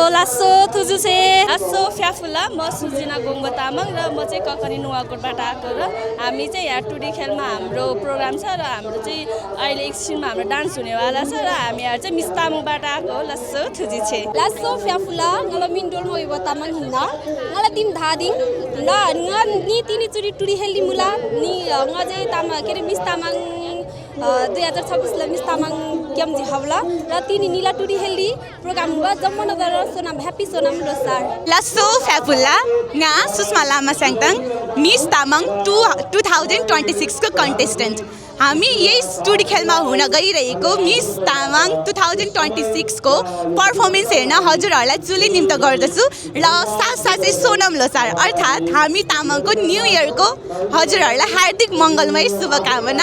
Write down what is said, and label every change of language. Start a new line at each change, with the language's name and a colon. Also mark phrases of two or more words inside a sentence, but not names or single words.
Eastern Tamang: लासो थुजुसे। लासो फ्याफुल्ला,
Nepali: म सुजिना गोङ्गो तामाङ र म चाहिँ ककनी नुवाकोटबाट आएको र हामी चाहिँ यहाँ टुडी खेलमा हाम्रो प्रोग्राम छ र हाम्रो चाहिँ अहिले एकछिनमा हाम्रो डान्स हुनेवाला छ र हामीहरू चाहिँ मिस तामाङबाट आएको हो।
Eastern Tamang: लस्सो थुजी छे लासो फ्याफुल्ला ngala mindol mo iwa tamang hinna ngala tim dhading nga ni tini churi turi heli mula ni nga je tama kere mis tamang 2026 मिस तामाङ क्याम्जी हवला र तिनी निला टुडी हेल्दी प्रोग्राम हुआ
Nepali: जम्मन गरेर
Eastern Tamang: सोनाम ह्याप्पी सोनाम लोसार लस्सो फ्याफुल्ला
Nepali: nga सुषमा लामा स्याङताङ मिस तामाङ 2026 को कन्टेस्टेन्ट हामी यही टुडी खेलमा हुन गइरहेको मिस तामाङ 2026 को पर्फर्मेन्स हेर्न हजुरहरूलाई चुली निम्त गर्दछु र साथसाथै सोनम लोसार अर्थात् हामी तामाङको
English: New Yearको
Nepali: हजुरहरूलाई हार्दिक मङ्गलमय शुभकामना।